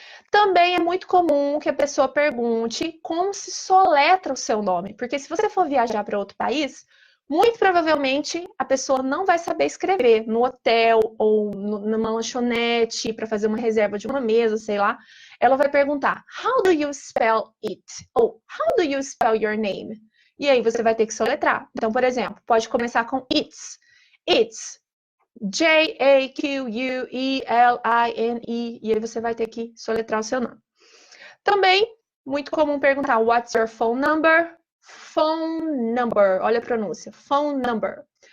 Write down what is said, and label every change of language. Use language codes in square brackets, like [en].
[pt] Também é muito comum que a pessoa pergunte como se soletra o seu nome. Porque se você for viajar para outro país, Muito provavelmente a pessoa não vai saber escrever no hotel ou numa lanchonete para fazer uma reserva de uma mesa, sei lá. Ela vai perguntar: [en] How do you spell it? Ou How do you spell your name? [pt] E aí você vai ter que soletrar. Então, por exemplo, pode começar com it's. [en] It's J-A-Q-U-E-L-I-N-E. [pt] E aí você vai ter que soletrar o seu nome. Também, muito comum perguntar: [en] What's your phone number? Phone number, [pt] olha a pronúncia, [en] phone number.